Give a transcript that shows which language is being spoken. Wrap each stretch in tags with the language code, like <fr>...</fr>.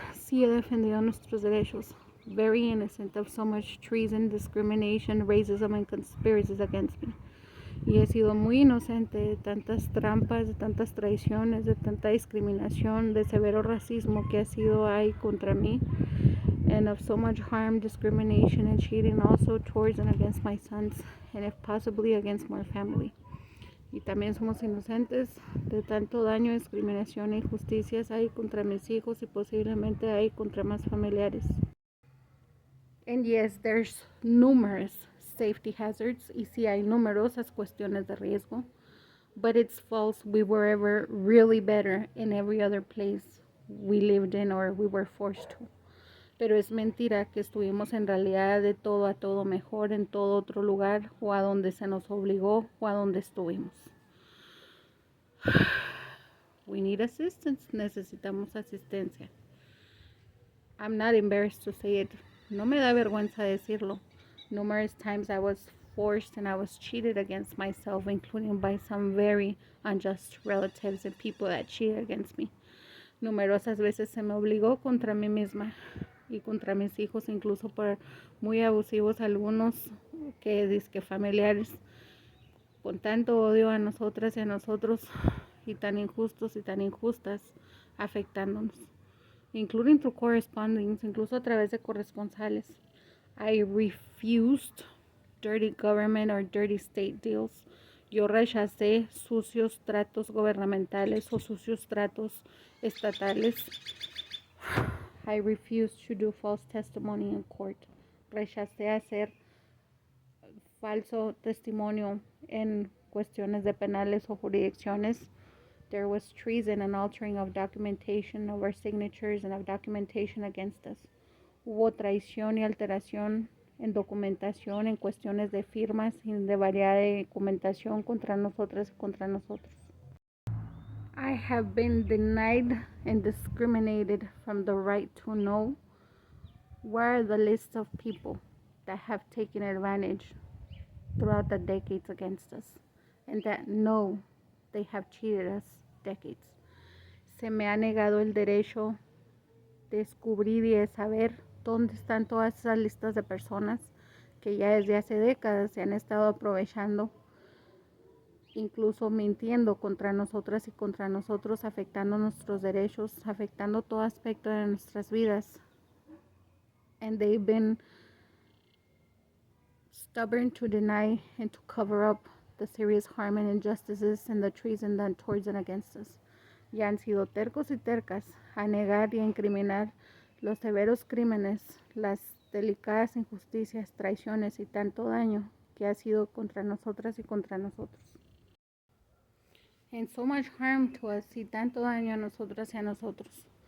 <es>Sí, he defendido nuestros derechos.</es> <en>Very innocent of so much treason, discrimination, racism, and conspiracies against me.</en> <es>Y he sido muy inocente de tantas trampas, de tantas traiciones, de tanta discriminación, de severo racismo que ha sido ahí contra mí.</es> <en>And of so much harm, discrimination, and cheating also towards and against my sons, and if possibly against my family.</en> <es>Y también somos inocentes de tanto daño, discriminación e injusticias hay contra mis hijos y posiblemente hay contra más familiares.</es> <en>And yes, there's numerous safety hazards,</en> <es>y sí hay numerosas cuestiones de riesgo,</es> <en>but it's false we were ever really better in every other place we lived in or we were forced to.</en> <es>Pero es mentira que estuvimos en realidad de todo a todo mejor en todo otro lugar o a donde se nos obligó o a donde estuvimos.</es> <en>We need assistance.</en> <es>Necesitamos asistencia.</es> <en>I'm not embarrassed to say it.</en> <es>No me da vergüenza decirlo.</es> <en>Numerous times I was forced and I was cheated against myself, including by some very unjust relatives and people that cheated against me.</en> <es>Numerosas veces se me obligó contra mí misma y contra mis hijos, incluso por muy abusivos algunos que dizque familiares, con tanto odio a nosotras y a nosotros, y tan injustos y tan injustas, afectándonos,</es> <en>including through correspondence,</en> <es>incluso a través de corresponsales.</es> <en>I refused dirty government or dirty state deals.</en> <es>Yo rechacé sucios tratos gubernamentales o sucios tratos estatales.</es> <en>I refused to do false testimony in court.</en> <es>Rechacé hacer falso testimonio en cuestiones de penales o jurisdicciones.</es> <en>There was treason and altering of documentation of our signatures and of documentation against us.</en> <es>Hubo traición y alteración en documentación, en cuestiones de firmas y de variedad de documentación contra nosotras y contra nosotros.</es> <en>I have been denied and discriminated from the right to know where are the lists of people that have taken advantage throughout the decades against us, and that know they have cheated us decades.</en> <es>Se me ha negado el derecho de descubrir y de saber dónde están todas esas listas de personas que ya desde hace décadas se han estado aprovechando, incluso mintiendo contra nosotras y contra nosotros, afectando nuestros derechos, afectando todo aspecto de nuestras vidas.</es> <en>And they've been stubborn to deny and to cover up the serious harm and injustices and the treason done towards and against us.</en> <es>Y han sido tercos y tercas a negar y a incriminar los severos crímenes, las delicadas injusticias, traiciones y tanto daño que ha sido contra nosotras y contra nosotros.</es> <en>And so much harm to us,</en> <es>y tanto daño a nosotras y a nosotros.</es>